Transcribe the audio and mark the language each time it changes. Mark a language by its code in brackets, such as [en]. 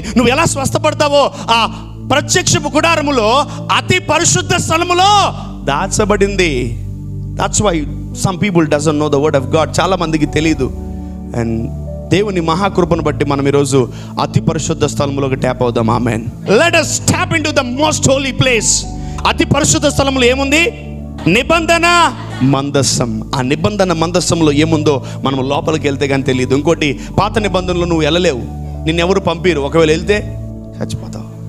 [te] నువ్వు ఎలా స్వస్థపడతావో ఆ ప్రత్యక్షపు గుడారములో, అతి పరిశుద్ధ స్థలములో దాచబడింది. [en] That's why some people doesn't know the word of God. [te] చాలా మందికి తెలియదు. అండ్ దేవుని మహాకృపను బట్టి మనం ఈరోజు అతి పరిశుద్ధ స్థలములోకి ట్యాప్ అవుదాం. ఆమేన్. [en] Let us tap into the most holy place. [te] అతి పరిశుద్ధ స్థలములో ఏముంది? నిబంధన మందస్సం. ఆ నిబంధన మందస్సంలో ఏముందో మనం లోపలికి వెళ్తే కానీ తెలియదు. ఇంకోటి, పాత నిబంధనలో నువ్వు వెళ్ళలేవు, నిన్నెవరు పంపిరు. ఒకవేళ వెళ్తే చచ్చిపోతావు.